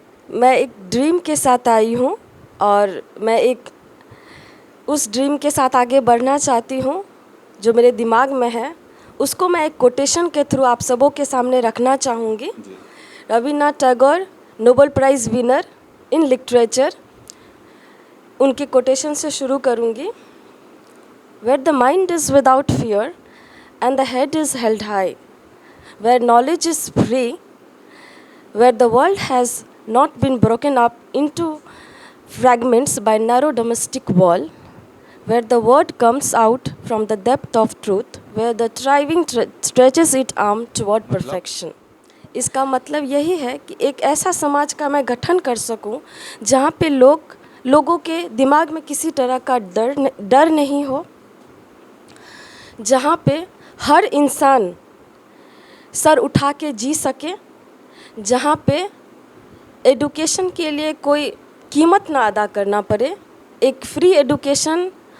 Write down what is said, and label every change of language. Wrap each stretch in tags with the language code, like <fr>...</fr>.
<hi>मैं एक ड्रीम के साथ आई हूँ और मैं उस ड्रीम के साथ आगे बढ़ना चाहती हूँ। जो मेरे दिमाग में है उसको मैं एक कोटेशन के थ्रू आप सबों के सामने रखना चाहूँगी। Rabindranath Tagore,</hi> <en>Nobel prize winner in literature,</en> <hi>उनके कोटेशन से शुरू करूँगी।</hi> <en>Where the mind is without fear and the head is held high, where knowledge is free, where the world has not been broken up into fragments by narrow domestic wall, where the word comes out from the depth of truth, where the thriving stretches its arm toward perfection.</en> <hi>इसका मतलब यही है कि एक ऐसा समाज का मैं गठन कर सकूं जहां पे लोगों के दिमाग में किसी तरह का डर नहीं हो, जहां पे हर इंसान सर उठा के जी सके, जहाँ पे एडुकेशन के लिए कोई कीमत ना अदा करना पड़े, एक फ्री एडुकेशन</hi>